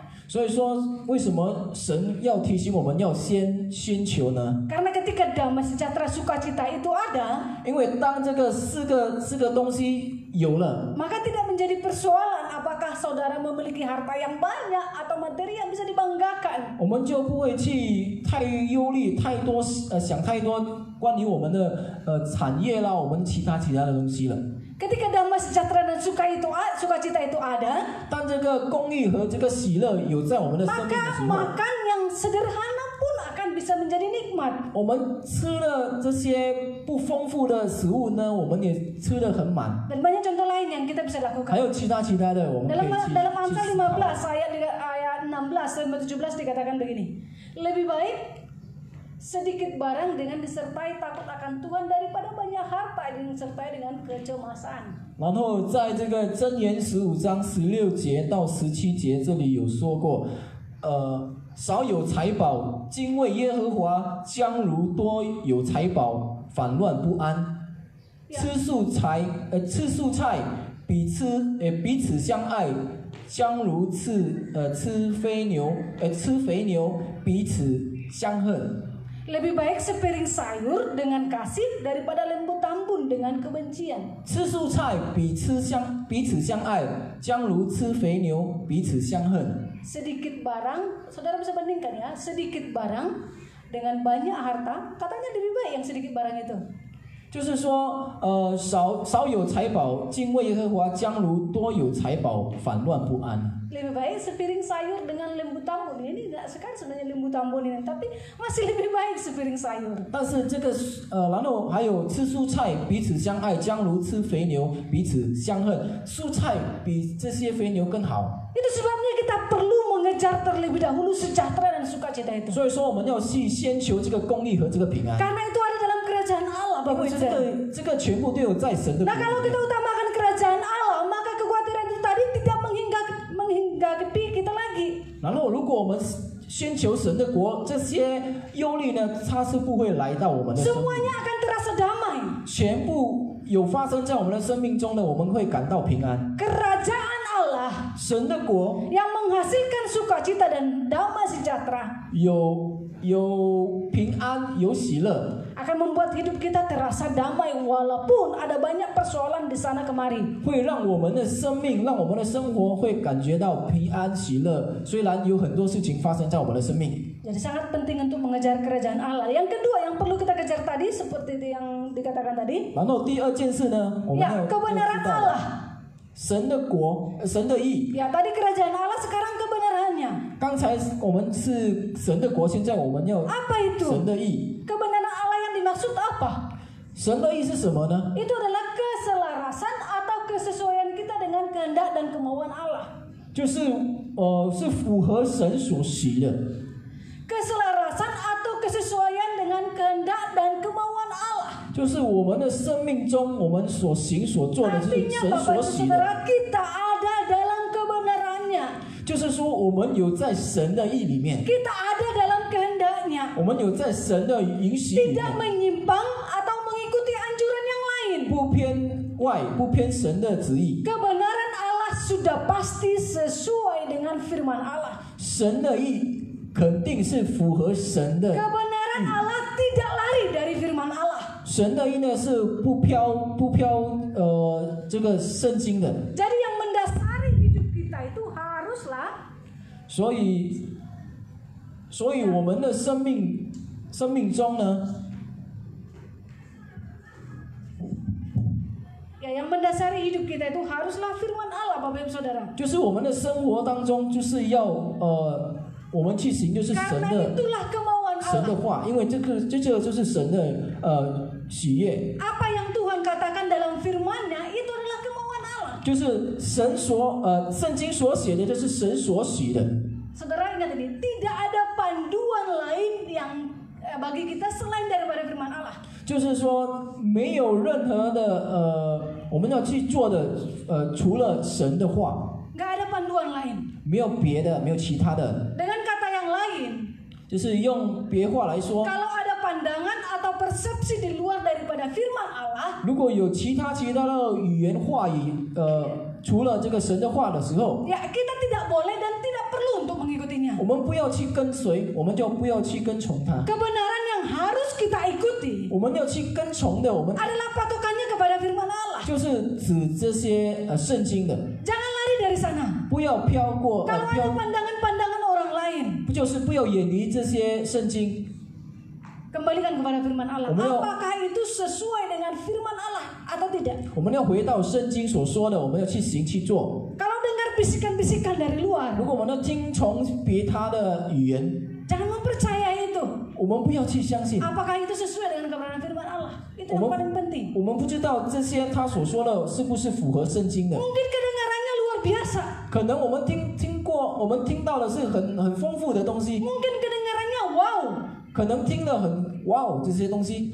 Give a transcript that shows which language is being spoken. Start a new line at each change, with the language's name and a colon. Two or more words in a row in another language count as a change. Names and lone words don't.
Chinese: 所以说，为什么神要提醒我们要先求呢？
Indonesian: Karena ketika damai sejahtera sukacita itu ada,
Chinese: 因为当这个四个东西有了，
Indonesian: maka tidak menjadi persoalan apakah saudara memiliki harta yang banyak atau materi yang bisa dibanggakan.
Chinese: 我们就不会去太忧虑、太多想太多关于我们的产业啦，我们其他的东西了。
Indonesian: Ketika damai sejahtera dan sukacita itu ada,
Chinese: 当这个公义和这个喜乐有在我们的生命的
Indonesian: maka
Chinese: 时候，
Indonesian: makan yang sederhana pun akan bisa menjadi nikmat.
Chinese: 我们吃了这些不丰富的食物呢，我们也吃得很满。
Indonesian: Dan banyak contoh lain yang kita bisa
Chinese: 还
Indonesian: lakukan.
Chinese: 有其他的，我们可以
Indonesian: Dalam
Chinese: 去
Indonesian: Amsal
Chinese: 思考。
Indonesian: 15 ayat 16 sampai 17 dikatakan begini. Lebih baik sedikit barang dengan disertai takut akan Tuhan daripada banyak harta yang disertai dengan kecemasan.
Chinese: 然后在这个箴言15章16节到17节这里有说过，少有财宝，敬畏耶和华，将如多有财宝，烦乱不安。吃素菜彼此相爱，将如吃肥牛彼此相恨。
Indonesian: Lebih baik sepiring sayur dengan kasih daripada lembu tambun dengan kebencian.
Chinese: 吃素菜彼此相爱，将如吃肥牛彼此相恨。
Indonesian: Sedikit barang, saudara bisa bandingkan ya, sedikit barang dengan banyak harta, katanya lebih baik yang sedikit barang itu.
Chinese: 就是说，少有财宝，敬畏耶和华，将如多有财宝，烦乱不安。
Indonesian: Lebih baik sepiring sayur dengan lembu tambun. Ini tidak sekali sebenarnya lembu tambun ini, tapi masih lebih baik sepiring sayur.
Chinese: 但是这个然后还有吃蔬菜彼此相爱，将如吃肥牛彼此相恨。蔬菜比这些肥牛更好。
Indonesian: Itu sebabnya kita perlu mengejar terlebih dahulu sejahtera dan sukacita itu.
Chinese: 所以说，我们要去先求这个公义和这个平安，
Indonesian: Karena itu ada dalam kerajaan Allah,
Chinese: 因
Indonesian: Bapak
Chinese: 为
Indonesian: Saudara.
Chinese: 这个全部都有在神的国
Indonesian: Nah,
Chinese: 里
Indonesian: kalau
Chinese: 面
Indonesian: kita utamakan kerajaan Allah, maka kekhawatiran itu tadi tidak menghinggapi kita lagi.
Chinese: 然后，如果我们先求神的国，这些忧虑呢，它是不会来到我们的生命，
Indonesian: Semuanya akan terasa damai.
Chinese: 全部有发生在我们的生命中呢，我们会感到平安。
Indonesian: Kerajaan Allah
Chinese: 神的国
Indonesian: yang menghasilkan sukacita dan damai sejahtera
Chinese: 有平安，有喜乐，
Indonesian: akan membuat hidup kita terasa damai walaupun ada banyak persoalan di sana kemari.
Chinese: 会让我们的生命，让我们的生活会感觉到平安喜乐。虽然有很多事情发生在我们的生命，
Indonesian: Jadi sangat penting untuk mengejar kerajaan Allah. Yang kedua yang perlu kita kejar tadi seperti yang dikatakan tadi,
Chinese: 然后第二件事呢，我们
Indonesian: ya
Chinese: 要
Indonesian: kebenaran
Chinese: 知道
Indonesian: Allah.
Chinese: 神的国，神的义。
Indonesian: Ya tadi kerajaan Allah, sekarang kebenarannya.
Chinese: 刚才我们是神的国，现在我们要
Indonesian: Apa itu?
Chinese: 神的义。
Indonesian: Kebenaran Allah yang dimaksud apa?
Chinese: 神的义是什么呢？
Indonesian: Itu adalah keselarasan atau kesesuaian kita dengan kehendak dan kemauan Allah.
Chinese: 就是是符合神所喜的，
Indonesian: Keselarasan atau kesesuaian dengan kehendak dan kemauan Allah.
Chinese: 就是我们的生命中我们所行所做的是
Indonesian: Artinya
Chinese: 神
Indonesian: Bapak
Chinese: 所
Indonesian: Ibu
Chinese: 喜的。
Indonesian: Saudara, kita ada dalam kebenarannya.
Chinese: 就是说，我们有在神的意里面，
Indonesian: Kita ada dalam kehendaknya.
Chinese: 我们有在神的允许里
Indonesian: Tidak
Chinese: 面，
Indonesian: menyimpang atau mengikuti anjuran yang lain.
Chinese: 不偏外，不偏神的旨意。
Indonesian: Kebenaran Allah sudah pasti sesuai dengan firman Allah.
Chinese: 神的意肯定是符合神的。
Indonesian: Kebenaran Allah tidak lari dari firman Allah.
Chinese: 神的意呢是不飘这个圣经的，
Indonesian: Jadi yang mendasari hidup kita itu haruslah
Chinese: 所以我们的生命中呢，
Indonesian: ya yang mendasari hidup kita itu haruslah firman Allah, Bapak Ibu Saudara.
Chinese: 就是我们的生活当中就是要我们去行就是神
Indonesian: Karena
Chinese: 的
Indonesian: itulah kemauan
Chinese: 神的
Indonesian: Allah.
Chinese: 话，因为这个就是神的喜悦，
Indonesian: Apa yang Tuhan katakan dalam firman-Nya itu adalah kemauan Allah.
Chinese: 就是神圣经所写的，就是神所许的。
Indonesian: Saudara ingat ini, tidak ada panduan lain yang bagi kita selain daripada firman Allah.
Chinese: 就是说，没有任何的我们要去做的除了神的话，
Indonesian: Nggak ada panduan lain.
Chinese: 没有别的，没有其他的。
Indonesian: Dengan kata yang lain,
Chinese: 就是用别话来说，
Indonesian: kalau ada pandangan atau persepsi di luar daripada firman Allah,
Chinese: 如果有其他的语言话语，除了这个神的话的时候，
Indonesian: ya kita tidak boleh dan tidak perlu untuk mengikutinya.
Chinese: 我们不要去跟随，我们就不要去跟从他。
Indonesian: Kebenaran yang harus kita ikuti
Chinese: 我们要去跟从的，我们
Indonesian: adalah patokannya kepada firman Allah.
Chinese: 就是指这些圣经的，
Indonesian: Jangan lari dari sana.
Chinese: 不要飘过
Indonesian: Kalau ada
Chinese: 飘，
Indonesian: pandangan-pandangan orang lain,
Chinese: 不就是不要远离这些圣经。
Indonesian: kembalikan kepada firman Allah. Omeo. Apakah itu sesuai dengan firman Allah atau tidak?
Chinese: 我们要回到圣经所说的，我们要去行去做。
Indonesian: Kalau dengar bisikan-bisikan dari luar,
Chinese: 如果我们要听从别他的语言，
Indonesian: jangan mempercayai itu.
Chinese: 我们不要去相信。
Indonesian: Apakah itu sesuai dengan kebenaran firman Allah? Itu yang Omeo. paling penting.
Chinese: 我们不知道这些他所说的是不是符合圣经的。
Indonesian: Mungkin kedengarannya luar biasa.
Chinese: 可能我们听过，我们听到的是很丰富的东西，
Indonesian: Mungkin kedengarannya wow.
Chinese: 可能听了很哇哦这些东西，